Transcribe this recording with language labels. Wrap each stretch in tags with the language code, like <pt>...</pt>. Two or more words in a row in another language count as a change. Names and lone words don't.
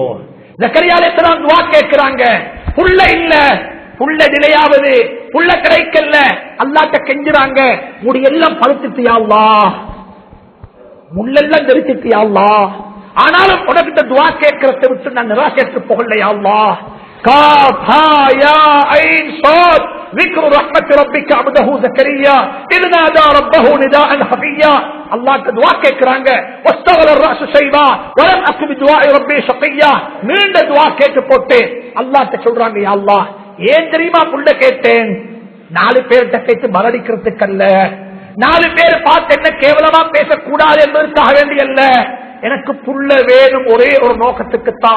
<ta>ஜக்கரியா அலைஹிஸ்ஸலாம் துஆ கேட்கிறாங்க, புள்ள இல்ல, புள்ள நிலையாவது, புள்ள கிடைக்கல, அல்லாஹ்ட்ட கெஞ்சுறாங்க, முடியெல்லாம் பழுத்துட்டு</ta> <ar>يا الله,</ar> <ta>முள்ளெல்லாம் தெரிச்சிட்டு</ta> <ar>يا الله,</ar> <ta>ஆனாலும் உனக்கிட்ட துஆ கேட்கறதை விட்டு நான் நிராசையற்று போகல</ta> <ar>يا الله. كاف ها يا عين صاد ذكر رحمة ربك عبده زكريا إذ نادى ربه نداء خفيا.</ar> <ta>அல்லாஹ் துஆ கேக்குறாங்க,</ta> <ar>வஸ்தகல الراس شيبا ولم اكن بدعاء ربي شقيا.</ar> <ta>நீண்ட துஆ கேட்டு போட்டு அல்லாஹ்ட்ட சொல்றாங்க,</ta> <ar>يا الله,</ar> <ta>ஏன் தெரியுமா புள்ள கேட்டேன்? 4 பேர்கிட்ட கேட்டு மரடிக்கிறதுக்கு அல்ல, 4 பேர் பார்த்து என்ன கேவலமா பேசக்கூடாது என்பதற்காக வேண்டிய அல்ல, எனக்கு புள்ள வேணும் ஒரே ஒரு நோக்கத்துக்குத்தான்.</ta>